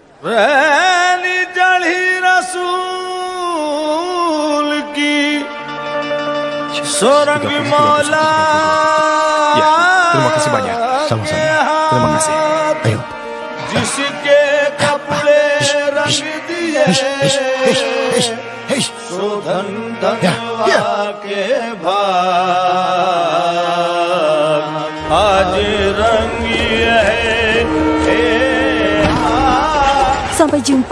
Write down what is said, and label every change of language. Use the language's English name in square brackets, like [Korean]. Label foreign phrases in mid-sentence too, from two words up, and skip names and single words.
[Indonesian] Ya, terima kasih banyak. Sama-sama. Terima kasih. Ayo. आज रंगी है। Sampai jumpa.